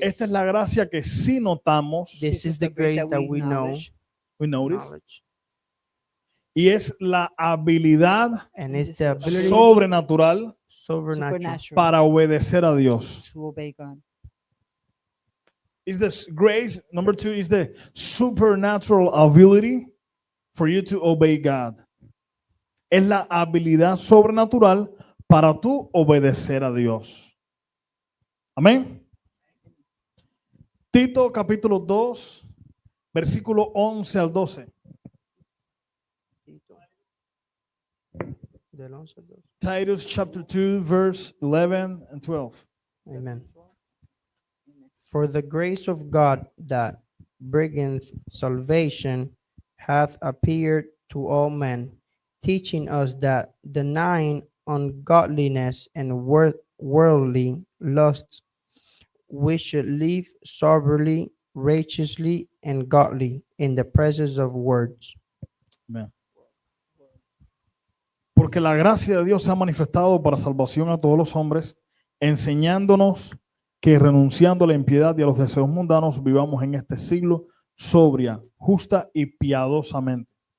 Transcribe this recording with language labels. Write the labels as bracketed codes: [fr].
[es] Esta es la gracia que sí notamos, [en] This is the grace that we know, we notice, knowledge, [es] y es la habilidad [en] and it's the ability [es] sobrenatural [en] supernatural [es] para obedecer a Dios. [en] to obey God. Is this grace? Number two is the supernatural ability for you to obey God. [es] Es la habilidad sobrenatural para tú obedecer a Dios. Amén. Tito capítulo 2, versículo 11 al 12. Del 11 al 12. [en] Titus chapter 2, verse 11 and 12. Amen. For the grace of God that bringeth salvation hath appeared to all men, teaching us that denying ungodliness and worldly lusts, we should live soberly, righteously, and godly in the presence of words. [es] Amén. Porque la gracia de Dios se ha manifestado para salvación a todos los hombres, enseñándonos que renunciando a la impiedad y a los deseos mundanos, vivamos en este siglo sobria, justa y piadosamente.